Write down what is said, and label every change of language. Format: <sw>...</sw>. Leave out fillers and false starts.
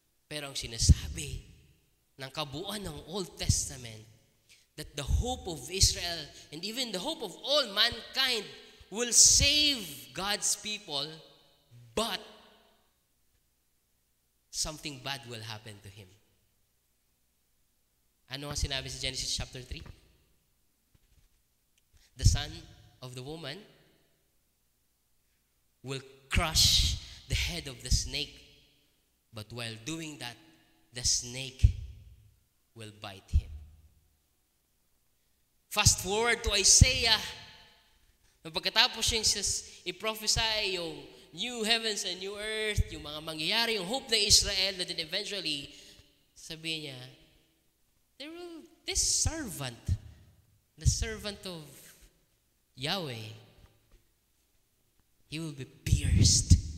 <tl>Pero ang sinasabi ng kabuuan ng</tl> <en>Old Testament, that the hope of Israel and even the hope of all mankind will save God's people, but something bad will happen to him.</en> <tl>Ano ang sinabi sa Genesis chapter 3?</tl> <en>The son of the woman will crush the head of the snake, but while doing that, the snake will bite him. Fast forward to Isaiah,</en> <tl>pagkatapos yung i-prophesy yung</tl> <en>new heavens and new earth,</en> <tl>yung mga mangyayari,</tl> <en>yung hope ng Israel, that then eventually,</en> <tl>sabi niya,</tl> <en>this servant, the servant of Yahweh, he will be pierced.</en>